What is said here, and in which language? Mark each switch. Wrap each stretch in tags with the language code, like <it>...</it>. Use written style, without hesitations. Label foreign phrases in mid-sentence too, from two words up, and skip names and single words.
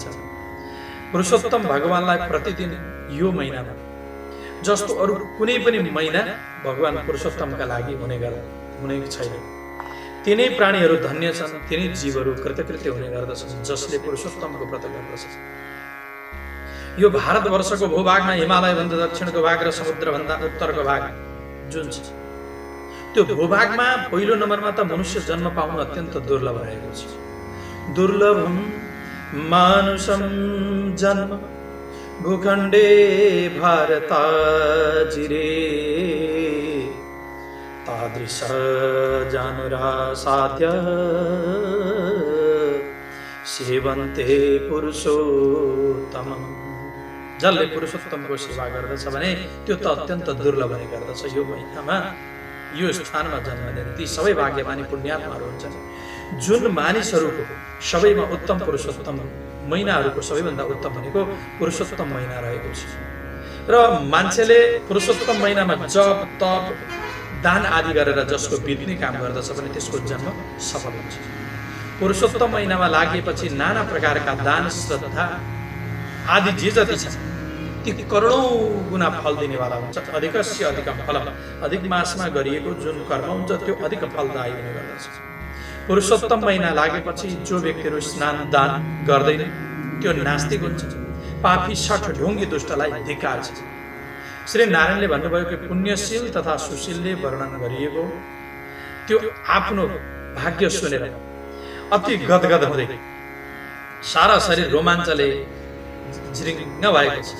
<ne>पुरुषोत्तम भगवानलाई प्रतिदिन यो महिनामा जस्तो अरु कुनै पनि महिना भगवान पुरुषोत्तमका लागि हुने छैन, तिनै प्राणीहरू धन्य छन्, तिनै जीवहरू कृतकृत्य हुने गर्दछन् जसले पुरुषोत्तमको व्रत गर्दछन्। यो भारतवर्षको भूभागमा हिमालय भन्दा दक्षिणको भाग र समुद्र भन्दा उत्तरको भाग जुन छ त्यो भूभागमा पहिलो नम्बरमा त मनुष्य जन्म पाउनु अत्यन्त दुर्लभ रहेको छ।</ne> <sa>दुर्लभम मानुषम जन्म भूखण्डे भारताजिरे तादृश जानुरासाद्य सेवन्ते पुरुषोत्तमम्।</sa> <ne>जसले पुरुषोत्तमको सेवा गर्दछ भने त्यो त अत्यन्त दुर्लभ हुने गर्दछ। यो महिनामा यो स्थानमा जन्म लिने ती सबै भाग्यमानी पुण्यात्माहरू हुन्छन्। जुन मानिसहरूको सबैमा उत्तम पुरुषोत्तम महिनाहरूको सबैभन्दा उत्तम भनेको पुरुषोत्तम महिना रहेको छ र मान्छेले पुरुषोत्तम महिनामा जप तप दान आदि गरेर जसको बित्ने काम गर्दछ भने त्यसको जन्म सफल हुन्छ। पुरुषोत्तम महिनामा लागेपछि नाना प्रकारका दान श्रद्धा आदि जे जति छ ती करोडौं गुना फल दिनेवाला हुन्छ।</ne> <sa>अधिकस्य अधिकम फलम,</sa> <ne>अधिक मासमा गरिएको जुन कर्म हुन्छ त्यो अधिक फलदायी हुने गर्दछ। पुरुषोत्तम महिना लागेपछि जो व्यक्तिहरू स्नान दान गर्दैन त्यो नास्तिक हुन्छ, पापी सठ ढोंगी दुष्टलाई धिक्कार छ। श्री नारायणले भन्नुभयो कि पुण्यशील तथा सुशीलले वर्णन गरिएको त्यो आफ्नो भाग्य सुनेर अति गदगद हुँदै सारा शरीर रोमाञ्चले जिरिङ्ग भएको छ।</ne>